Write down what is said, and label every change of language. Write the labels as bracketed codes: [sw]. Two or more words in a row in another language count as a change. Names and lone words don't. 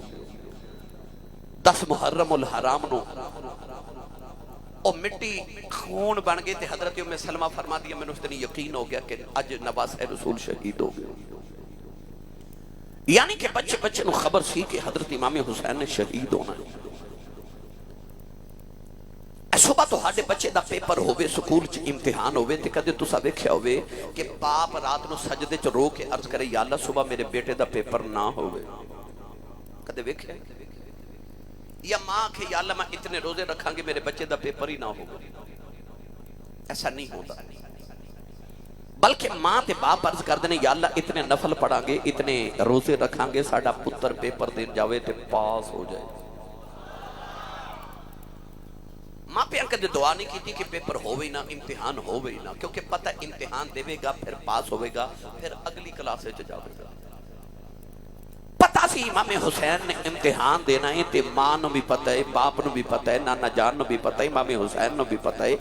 [pa] 10 محرم الحرام نو او مٹی خون بن گئی تے حضرت ام سلمہ فرما دیا میں نے اس دن یقین ہو گیا کہ اج نواز رسول شہید ہو گیا. یعنی کہ بچے نو خبر سی کہ حضرت امام حسین نے شہید ہونا ہے. صبح تو ہاڈے بچے دا پیپر ہوئے، سکول چ امتحان ہوئے تے کدے تسا ویکھیا ہوئے کہ باپ رات نو سجدے چ رو کے عرض کرے یا اللہ صبح میرے بیٹے دا پیپر نہ ہوئے؟ کدے ویکھیا؟ یا ماں کہ یا اللہ میں اتنے روزے رکھاں گے میرے بچے دا پیپر ہی نہ ہو؟ [ur] ایسا نہیں ہوتا. [pa] بلکہ ماں تے باپ عرض کر دینے یا اللہ اتنے نفل پڑھاں گے، اتنے روزے رکھاں گے، ساڈا پتر پیپر دین جاوے تے پاس ہو جائے. ماں پہ کدے دعا نہیں کی کہ پیپر ہوئے نہ، امتحان ہوئے نہ، کیونکہ پتہ امتحان دے گا پھر پاس ہوئے گا پھر اگلی کلاس سے جاوے گا. پتہ سی امام حسین نے امتحان دینا ہے تے ماں نو بھی پتہ ہے، باپ نو بھی پتہ ہے، نانا جان نو بھی پتہ ہے، امام حسین نو بھی پتہ ہے.